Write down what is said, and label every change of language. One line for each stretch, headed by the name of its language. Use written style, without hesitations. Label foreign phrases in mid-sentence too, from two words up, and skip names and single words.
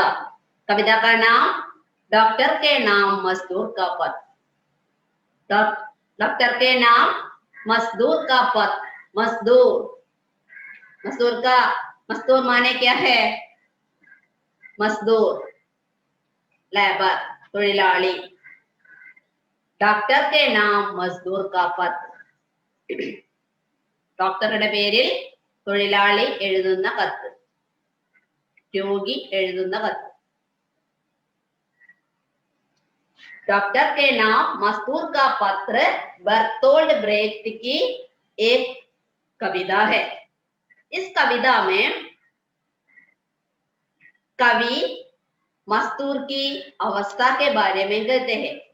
Hindi: कविता का नाम डॉक्टर के नाम मजदूर का पत्र। डॉक्टर के नाम मजदूर का पत्र। मजदूर माने क्या है? मजदूर, लेबर,
Malayalam: തൊഴിലാളി।
Hindi: ഡോക്ടർ के नाम मजदूर का पत्र।
Malayalam: ഡോക്ടറുടെ പേരിൽ തൊഴിലാളി എഴുതുന്ന കത്ത്, രോഗി എഴുതുന്ന കത്ത്।
Hindi: डॉक्टर के नाम मजदूर का पत्र बर्तोल्ड ब्रेख्त की एक कविता है। इस कविता में कवि मजदूर की अवस्था के बारे में कहते हैं।